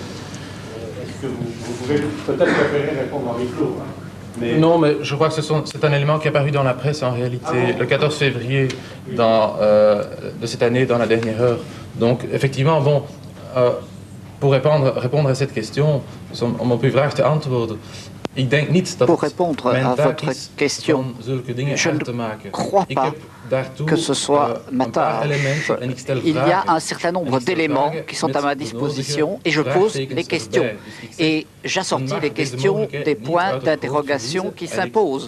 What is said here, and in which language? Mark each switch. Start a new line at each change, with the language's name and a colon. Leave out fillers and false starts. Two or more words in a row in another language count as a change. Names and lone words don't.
French: Est-ce que vous pouvez peut-être préférer répondre en micro, hein? Non, mais je crois que c'est un élément qui est apparu dans la presse en réalité le 14 février de cette année, dans la dernière heure. Donc, effectivement, bon, pour répondre à cette question,
Dutch: om op uw vraag te antwoorden.
French: Pour répondre à votre question, je ne crois pas que ce soit ma tâche. Il y a un certain nombre d'éléments qui sont à ma disposition et je pose les questions. Et j'assortis les questions des points d'interrogation qui s'imposent.